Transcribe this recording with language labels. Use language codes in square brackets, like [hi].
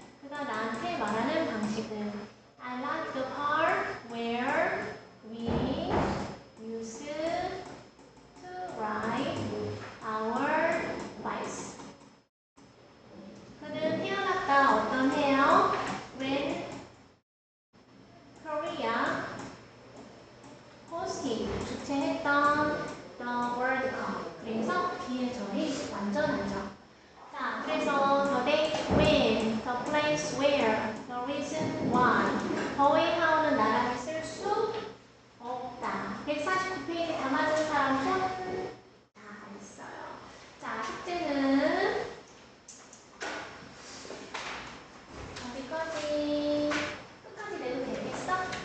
[ko] 그가 나한테 말하는 방식은 [en] I like the part where we used to ride our bikes. [ko] 그는 태어났다. 어떤 해요? [en] When Korea hosted [ko] 주최했던 [en] the World Cup. [ko] 그래서 뒤에 저희 완전하죠. 자, 그래서 [en] the day when, the place where, the reason why. [ko] 더의 how는 나란히 쓸 수 없다. 149페이지 다 맞은 사람 손? 다 있어요. 자, 숙제는 어디까지? 끝까지 내도 되겠어?